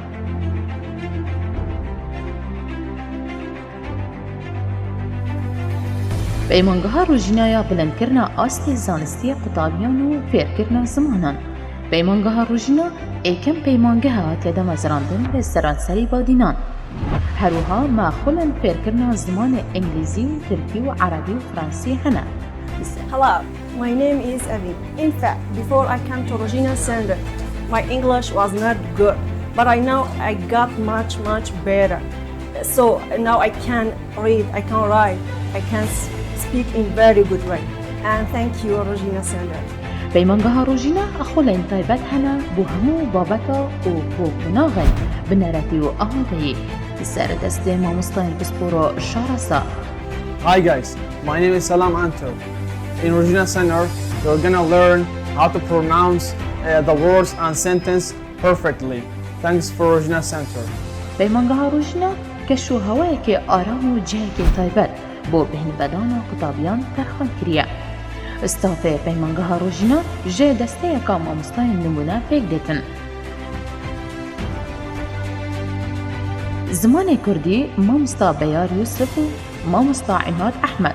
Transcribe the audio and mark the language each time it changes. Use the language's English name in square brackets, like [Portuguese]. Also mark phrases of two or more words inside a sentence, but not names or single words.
[Kurdish] پەیمانگەها ڕۆژینایە بلندکردنا ئاستی زانستیە قوتابیان و فێرکردنا زمانان. پەیمانگەها ڕۆژینە ئێکەم پەیمانگەها تێدا مەزراندن لە سەرانسەری بادینان. هەروها ماخۆلن فێرکردنا زمانی ئینگلیزی و تورکی و عەرەبی و فڕەنسی هەنە. [English] Hello, my name is Avi. In fact, before I came to Regina Center, my English was not good, but I know I got much better. So now I can read, I can write, I can speak in very good way. And thank you, Regina Center. [Kurdish] پەیمانگەها ڕۆژینە ئەخۆلێن تایبەت هەنە بۆ هەموو بابەتە و بۆ قۆناغن بنەرەتی و ئامادەیی سەردەستێ مامۆستایان پسپۆرۆ شارەسە. [English] Hi guys, my name is Salam Anto. In Regina Center, you're gonna learn how to pronounce the words and sentence perfectly. Thanks for Regina Center. [Kurdish] پەیمانگەها ڕۆژینە کەش و هەوایەکی ئارام و جەیەکی تایبەت بۆ بەهێنبەدانە قوتابیان تەرخان کریە. استافێ پەیمانگەها ڕۆژینە ژێ دەستەیەکە مامۆستایان نمونە پێک دێتن. زمانی کوردی مامۆستا بەیار یوسف و مامۆستا عیماد ئەحمەد.